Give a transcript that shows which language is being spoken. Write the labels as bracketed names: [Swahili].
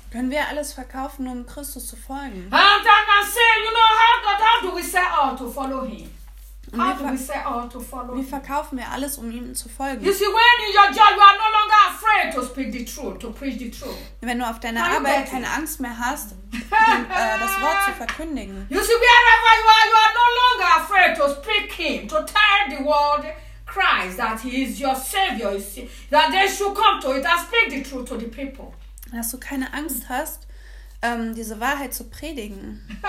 [German] Können wir alles verkaufen, um Christus zu folgen? [English] And then I said, you know, how do we sell all to follow him? [German] Wie verkaufen wir alles, um ihm zu folgen? [English] You see, when in your job you are no longer afraid to speak the truth, to preach the truth. [German] Wenn du auf deiner Arbeit keine Angst mehr hast, das Wort zu verkündigen. [English] You see, wherever you are no longer afraid to speak him, to tell the world Christ that he is your savior, you see, that they should come to it and speak the truth to the people. [German] Dass du keine Angst hast, diese Wahrheit zu predigen.